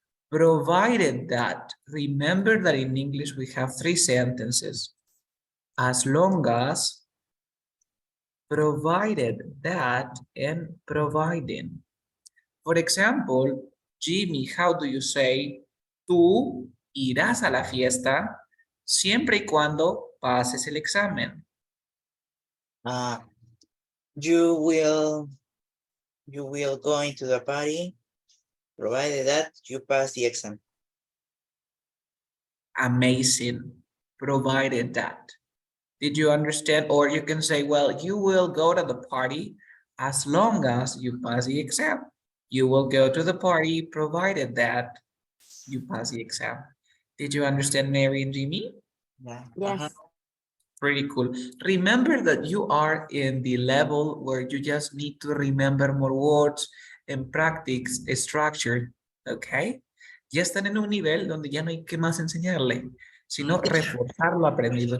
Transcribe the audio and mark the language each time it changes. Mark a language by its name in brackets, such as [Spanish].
[English] Provided that, remember that in English we have 3 sentences. As long as, provided that, and providing. For example, Jimmy, how do you say, [Spanish] tú irás a la fiesta siempre y cuando pases el examen? [English] you will go into the party, provided that you pass the exam. Amazing, provided that. Did you understand? Or you can say, well, you will go to the party as long as you pass the exam. You will go to the party provided that you pass the exam. Did you understand, Mary and Jimmy? Yeah. Yes. Pretty cool. Remember that you are in the level where you just need to remember more words and practice a structure, okay? [Spanish] Ya están en un nivel donde ya no hay que más enseñarle, sino reforzar lo aprendido.